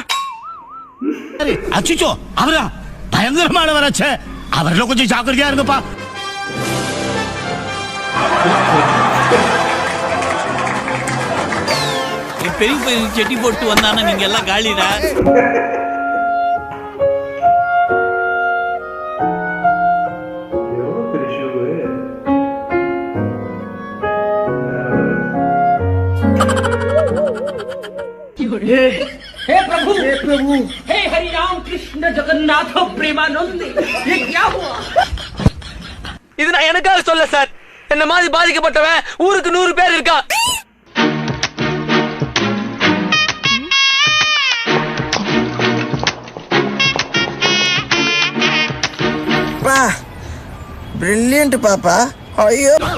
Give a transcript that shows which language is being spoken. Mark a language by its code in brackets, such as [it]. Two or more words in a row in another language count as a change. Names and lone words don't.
[ta] அச்சிச்சோ அவரா பயங்கரமானவராச்சே. அவர்ல கொஞ்சம் ஜாக்கிரதையா இருங்கப்பா. பெரிய பெரிய செட்டி போட்டு வந்தானா நீங்க எல்லாம் காலிடா. [hi] हे प्रभु, हे हरि राम कृष्ण जगन्नाथ प्रेमानंद, ये क्या हुआ? [ta] இது நான் எனக்காக சொல்ல சார். என்ன மாதிரி பாதிக்கப்பட்டவன் ஊருக்கு 100 பேர் இருக்கா. பிரில்லியன்ட் பாப்பா. ஐயோ